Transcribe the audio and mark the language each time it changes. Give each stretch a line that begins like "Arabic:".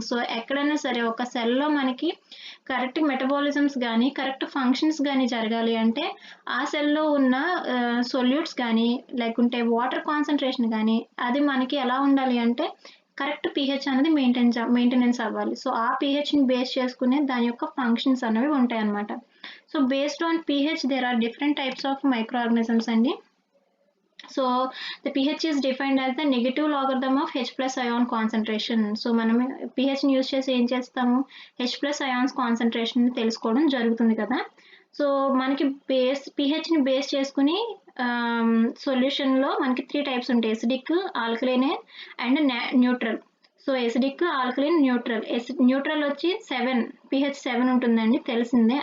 Telugu: So, ఎక్కడైనా సరే ఒక సెల్‌లో మనకి కరెక్ట్ మెటబాలిజమ్స్ గానీ, కరెక్ట్ ఫంక్షన్స్ గానీ జరగాలి అంటే ఆ సెల్‌లో ఉన్న సొల్యూట్స్ గానీ, లేకుంటే వాటర్ కాన్సంట్రేషన్ గానీ అది మనకి ఎలా ఉండాలి అంటే కరెక్ట్ పీహెచ్ అనేది మెయింటెనెన్స్ అవ్వాలి. సో, ఆ పీహెచ్‌ని బేస్ చేసుకునే దాని యొక్క ఫంక్షన్స్ అనేవి ఉంటాయన్నమాట. So,
English: based on pH there are different types of microorganisms
Telugu: అండి.
English: So the pH is defined as the negative logarithm of H plus ion concentration.
Telugu: So మనం pH ని యూజ్ చేసి ఏం చేస్తాము, H plus ions concentration తెలుసుకోవడం జరుగుతుంది కదా. So మనకి pH ని బేస్ చేసుకుని సొల్యూషన్లో మనకి 3 టైప్స్ ఉంటాయి, acidic, alkaline and neutral. So acidic, alkaline, neutral. Neutral వచ్చి 7 pH 7 ఉంటుందండి, తెలిసిందే.